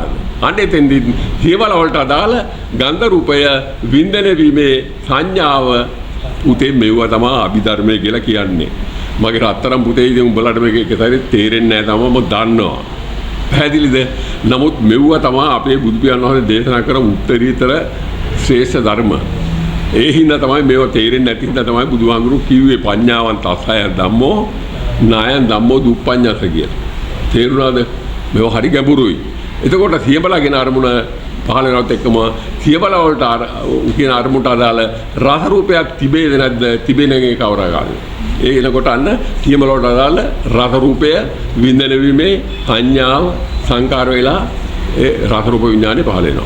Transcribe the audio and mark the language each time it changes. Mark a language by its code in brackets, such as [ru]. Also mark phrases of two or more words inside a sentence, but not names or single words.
[si] අන්න එතෙන්දී සියබලා වලට අදාළ ගන්ධ රූපය වින්දන වීමේ සංඥාව උතේ මෙව තමයි අභිධර්මය කියලා කියන්නේ. මගේ රත්තරන් පුතේ ඉතින් උඹලට මේක එක සැරේ තේරෙන්නේ නැහැ තමයි මම දන්නවා. පැහැදිලිද? නමුත් මෙව තමයි අපේ බුදු පියාණන් වහන්සේ දේශනා කරන උත්තරීතර ශ්‍රේෂ්ඨ ධර්ම. ඒ හින්දා තමයි මේව තේරෙන්නේ නැති හින්දා තමයි බුදුහාමුදුරුවෝ කිව්වේ [pi] පඤ්ඤාවන්ත අසය ධම්මෝ නායන් ධම්මෝ දුප්පඤ්ඤස [si] කියලා. තේරුණාද? මේව හරි ගැඹුරුයි. එතකොට සියබලාගෙන අරමුණ පහළ වෙනවත් එක්කම සියබලා වලට කියන අරමුණට අදාළ රස රූපයක් තිබේද නැද්ද? තිබෙන එක කවර ආකාරද? ඒ එනකොට අන්න සියබලා වලට අදාළ රස රූපය විඳින වීමේ සංඥාව සංකාර වෙලා ඒ රස රූප විඥානේ පහළ වෙනවා.